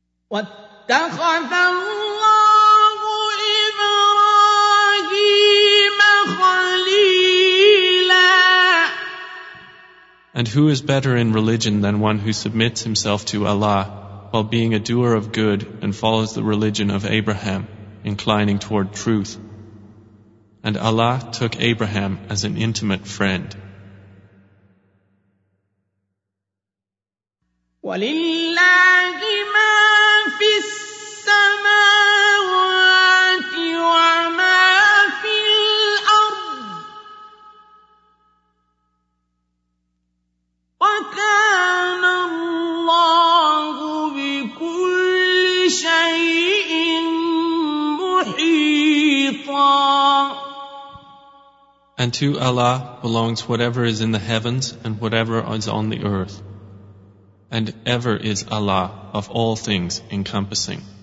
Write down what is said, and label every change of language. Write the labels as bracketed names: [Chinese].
[Arabic] واتخذ الله إبراهيم خليلا. [English] And who is better in religion than one who submits himself to Allah while being a doer of good and follows the religion of Abraham, inclining toward truth? And Allah took Abraham as an intimate friend. [Arabic] ولله ما في السماوات وما في الأرض وكان الله بكل شيء محيطا. [English] And to Allah belongs whatever is in the heavens and whatever is on the earth. And ever is Allah of all things encompassing.